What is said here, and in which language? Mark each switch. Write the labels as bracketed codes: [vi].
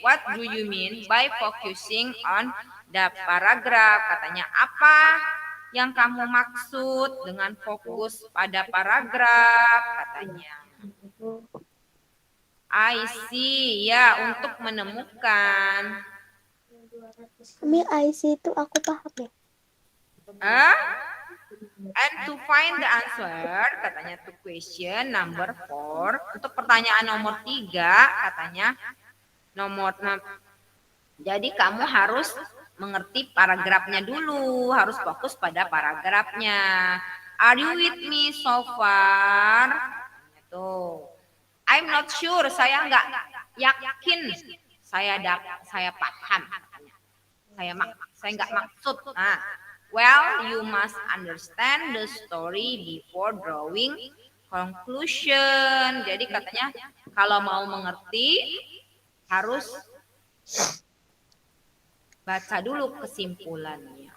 [en] What do you mean by focusing on the paragraph? [id] Katanya apa yang kamu maksud dengan fokus pada paragraf katanya. [en] I see, [id] ya, untuk menemukan. Mami, IC itu aku paham ya. And to find the answer, katanya to question number 4. Untuk pertanyaan nomor 3, katanya jadi kamu harus mengerti paragrafnya dulu, harus fokus pada paragrafnya. [en] Are you with me so far? Tuh. I'm not sure, [id] saya nggak yakin, saya paham. Saya nggak maksud. [en] Nah, well, you must understand the story before drawing conclusion. [id] Jadi katanya kalau mau mengerti harus baca dulu kesimpulannya.